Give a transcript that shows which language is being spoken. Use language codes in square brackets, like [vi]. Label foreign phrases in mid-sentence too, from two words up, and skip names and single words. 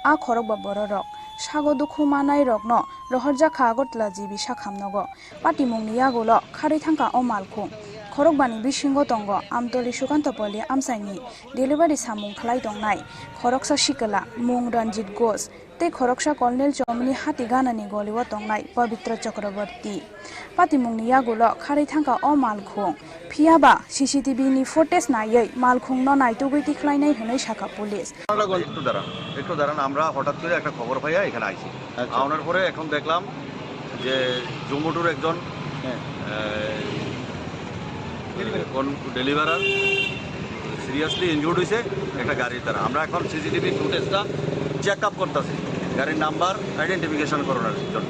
[trp] a khorokba bororok sago dukhu manai rokno rohorja kha agotla jibi sakhamnogo patimungni yagolo khari thangka o malkhung khorokbani bisingo tongo amtoli sukantopoli amsaini delivery samung khlai tongnai khoroksa sikala mung ranjit ghosh tei khoroksa kolonel chomni hati ganani goliwo tongnai pavitra chakraborty patimungni yagolo khari thangka o malkhung phiaba cctv ni footage nayei malkhung no naitugui tikhlainai hwnai shaka police [bn] একটু দাঁড়ান আমরা হঠাৎ করে একটা খবর পাইয়া এখানে আইছি আনার পরে এখন দেখলাম যে জুমুটুর একজন ডেলিভারার [en] seriously injured [bn] হয়েছে একটা গাড়ির দ্বারা আমরা এখন [en] CCTV footage check up [bn] করতেছি গাড়ির [en] number identification [bn] করানোর জন্য